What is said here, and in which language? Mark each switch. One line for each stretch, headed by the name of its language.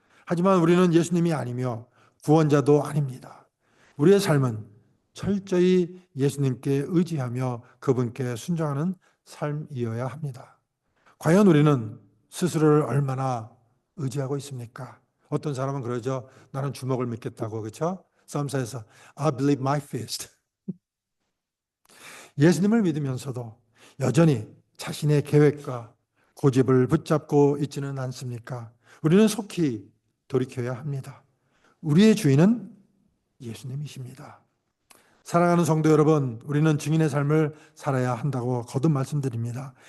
Korean: 하지만 우리는 예수님이 아니며 구원자도 아닙니다. 우리의 삶은 철저히 예수님께 의지하며 그분께 순종하는 삶이어야 합니다. 과연 우리는 스스로를 얼마나 의지하고 있습니까? 어떤 사람은 그러죠. 나는 주먹을 믿겠다고. 그렇죠? 싸움사에서
English: I believe my fist.
Korean: 예수님을 믿으면서도 여전히 자신의 계획과 고집을 붙잡고 있지는 않습니까? 우리는 속히 돌이켜야 합니다. 우리의 주인은 예수님이십니다. 사랑하는 성도 여러분, 우리는 증인의 삶을 살아야 한다고 거듭 말씀드립니다.